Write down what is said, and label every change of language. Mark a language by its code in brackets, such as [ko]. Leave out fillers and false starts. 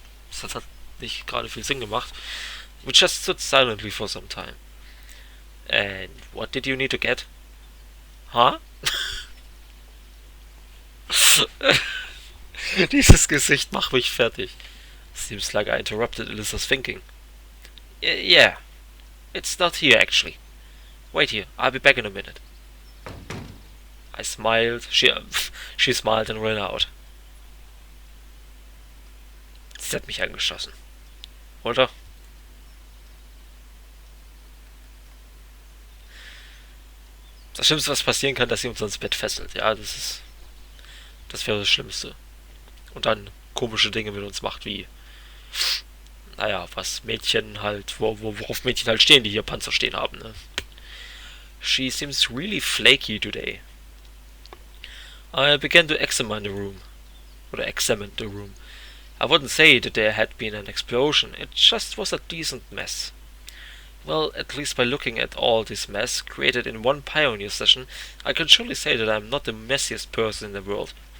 [de] Das hat nicht gerade viel Sinn gemacht. [en] We just stood silently for some time. And what did you need to get? Huh? [de] Dieses Gesicht macht mich fertig. [en] Seems like I interrupted Alisa's thinking. Yeah. It's not here, actually. Wait here, I'll be back in a minute. I smiled. She smiled and ran out. [de] Sie hat mich angeschossen. Oder? Das Schlimmste, was passieren kann, dass sie uns ans Bett fesselt. Ja, das wäre das Schlimmste. Und dann komische Dinge mit uns macht, wie, naja, was Mädchen halt, worauf Mädchen halt stehen, die hier Panzer stehen haben, ne? [en] She seems really flaky today. I began to examine the room. Or examine the room. I wouldn't say that there had been an explosion, it just was a decent mess. Well, at least by looking at all this mess created in one pioneer session, I can surely say that I'm not the messiest person in the world.